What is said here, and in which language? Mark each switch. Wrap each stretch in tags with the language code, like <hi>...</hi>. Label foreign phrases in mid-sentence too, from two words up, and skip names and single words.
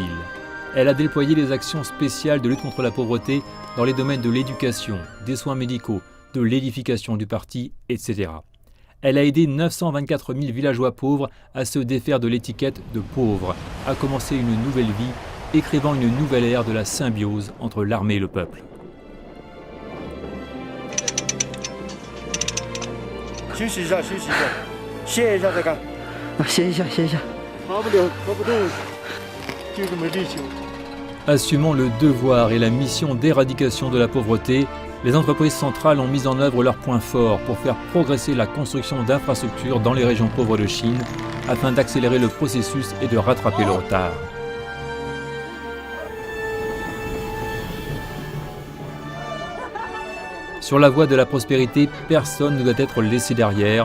<fr>Elle a déployé des actions spéciales de lutte contre la pauvreté dans les domaines de l'éducation, des soins médicaux, de l'édification du parti, etc. Elle a aidé 924 000 villageois pauvres à se défaire de l'étiquette de pauvres, à commencer une nouvelle vie, écrivant une nouvelle ère de la symbiose entre l'armée et le peuple.</fr> <zh>休息一下，休息一下，歇一下再干。歇一下，歇一下。跑不了，跑不动，就是没力气。</zh> <fr>Assumant le devoir et la mission d'éradication de la pauvreté, les entreprises centrales ont mis en œuvre leurs points forts pour faire progresser la construction d'infrastructures dans les régions pauvres de Chine afin d'accélérer le processus et de rattraper le retard. Sur la voie de la prospérité, personne ne doit être laissé derrière.</fr>